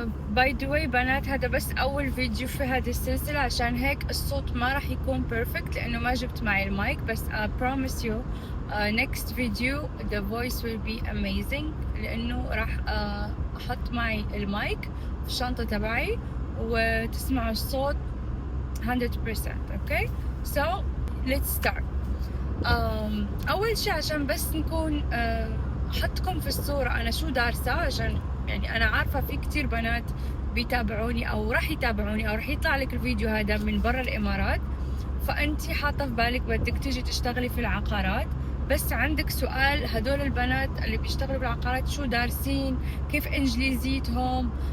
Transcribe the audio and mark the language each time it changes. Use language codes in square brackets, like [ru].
[ar] باي ذا واي بنات، هذا بس اول فيديو في هذه السلسلة، عشان هيك الصوت ما راح يكون بيرفكت لانه ما جبت معي المايك. بس [en] I promise you next video the voice will be amazing، [ar] لانه راح احط معي المايك في الشنطة تبعي وتسمعوا الصوت 100%. [en] Okay so let's start. [ar] اول شيء عشان بس نكون احطكم في الصورة انا شو دارسة، عشان يعني انا عارفة في كتير بنات بيتابعوني او راح يتابعوني او راح يطلع لك الفيديو هذا من برا الامارات، فانتي حاطة في بالك بدك تيجي تشتغلي في العقارات، بس عندك سؤال: هدول البنات اللي بيشتغلوا بالعقارات شو دارسين؟ كيف انجليزيتهم؟